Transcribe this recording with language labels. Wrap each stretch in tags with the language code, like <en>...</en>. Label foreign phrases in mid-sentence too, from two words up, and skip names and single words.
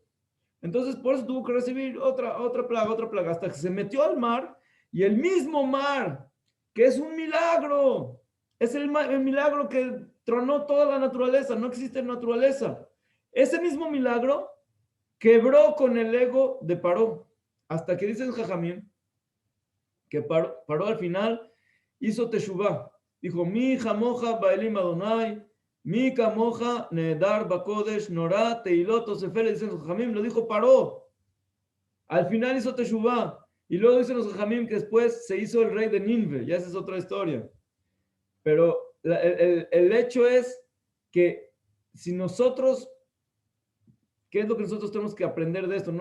<es>Entonces, por eso tuvo que recibir otra plaga, hasta que se metió al mar, y el mismo mar, que es un milagro, es el milagro que tronó toda la naturaleza, no existe naturaleza. Ese mismo milagro quebró con el ego de Paró, hasta que dice el Jajamín, que Paró al final hizo teshuvá.</es> <he>Dijo, מי כמוך באלים ה׳ מי כמוך נאדר בקודש נורא תהילות עושה פלא,</he> <es>dicen los Jajamim, lo dijo Paró. Al final hizo teshuvá. Y luego dicen los Jajamim que después se hizo el rey de Ninve. Ya esa es otra historia. Pero el hecho es que si nosotros, ¿qué es lo que nosotros tenemos que aprender de esto?</es>